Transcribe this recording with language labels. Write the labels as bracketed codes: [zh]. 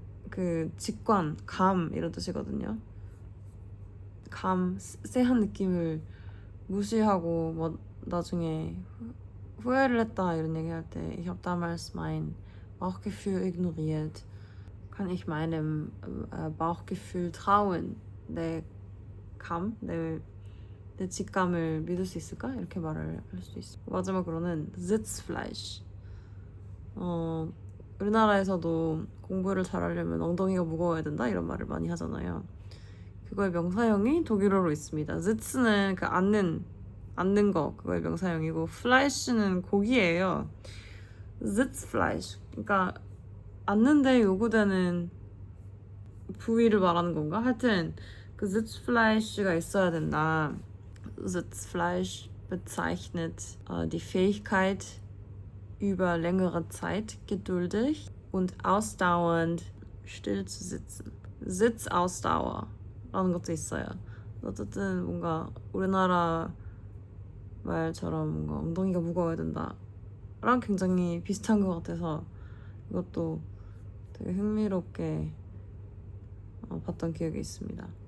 [ko] 그 직관, 감 이런 뜻이거든요. 감, 쎄한 느낌을 무시하고 뭐 나중에 후회를 했다 이런 얘기할 때 [de] Ich habe damals mein Bauchgefühl ignoriert. Kann ich meinem Bauchgefühl trauen? [ko] 내 감, 내 직감을 믿을 수 있을까? 이렇게 말을 할 수 있어. 마지막으로는 Sitzfleisch. 우리나라에서도 공부를 잘하려면 엉덩이가 무거워야 된다 이런 말을 많이 하잖아요. 그거의 명사형이 독일어로 있습니다. Sitz는 그 앉는 거 그거의 명사형이고 Fleisch는 고기예요. [de] Sitzfleisch. [ko] 그러니까 앉는데 요구되는 부위를 말하는 건가? 하여튼 그 Sitzfleisch가 있어야 된다. [de] Sitzfleisch bezeichnet die Fähigkeit, über längere Zeit geduldig und ausdauernd still zu sitzen. [ko] Sitzausdauer라는 것도 있어요. 어쨌든 뭔가 우리나라 말처럼 뭔가 엉덩이가 무거워야 된다랑 굉장히 비슷한 것 같아서 이것도 되게 흥미롭게 봤던 기억이 있습니다.